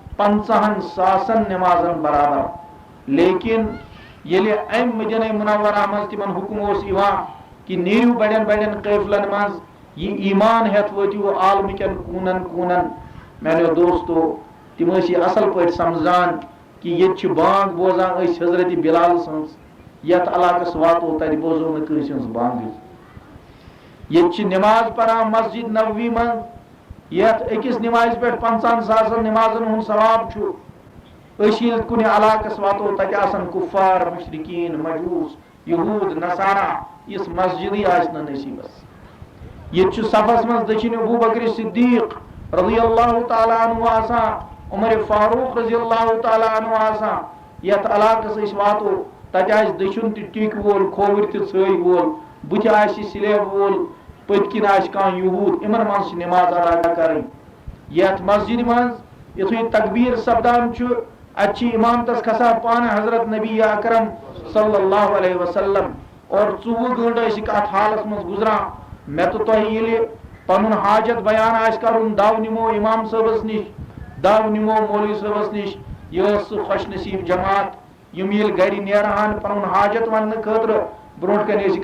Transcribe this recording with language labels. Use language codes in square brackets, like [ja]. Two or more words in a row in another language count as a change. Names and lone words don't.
[ks] 50,000 نمازن برابر لیکن ییٚلہِ امہِ مدینہ منورہ مز تمن حکم اوس یوان کہ نیرو بڑین بڑین قیفلن مز یہ ایمان ہیتھ وٲتِو عالمکین کوٗنن کوٗنن میانیو دوستو تم ٲسۍ یہ اصل پٲٹھۍ سمجھان کہ ییٚتہِ چھِ بانگ بوزان أسۍ حضرت بلال سٕنٛز یتھ علاقس واتو تتہِ بوزو نہٕ کٲنٛسہِ ہٕنٛز بانگٕے ییٚتہِ چھِ نماز پران مسجد نبوی من یتھ أکِس نمازِ پٮ۪ٹھ 50,000 نمازن ہُنٛد ثواب چھُ أسۍ ییٚلہِ کُنہِ علاقس واتو تتہِ آسن کُفار مشرکین مجوس یہوٗد نصارا یِژھ مسجدٕے آسہِ نہٕ نصیٖبس ییٚتہِ چھُ صفس منٛز دٔچھِنۍ ابوبکر صدیق [ar] رضی اللہ تعالیٰ عنہ [ks] آسان عمر فاروق [ar] رضی اللہ تعالیٰ عنہ [ks] آسان یت علاقس اس واتو تتہ آس دچھن تہ ٹیک وول کھوور تہ ژٲے وول بُتھِ آسہِ سلیب وول پٔتۍ کِنۍ آسہِ کانٛہہ یہوٗد یِمن منٛز چھِ نماز ادا کرٕنۍ یتھ مسجد منٛز یُتھُے تکبیٖر سپدان چھُ اتہِ چھِ امامتس کھسان پانہٕ حضرت نبی اکرم [ar] صلی اللہ علیہ وسلم [ks] اور 24 گٲنٛٹہٕ ٲسِکھ اتھ حالس منٛز گُزران مےٚ تہٕ تۄہہِ ییٚلہِ پنُن حاجت بیان آسہِ کرُن دو نِمو امام صٲبس نِش دو نِمو مولوی صٲبس نِش یہِ ٲس سُہ خوش نصیٖب جماعت یِم ییٚلہِ گرِ نیرہن پنُن حاجت وننہٕ خٲطرٕ برونٛٹھ کَنہِ ٲسِکھ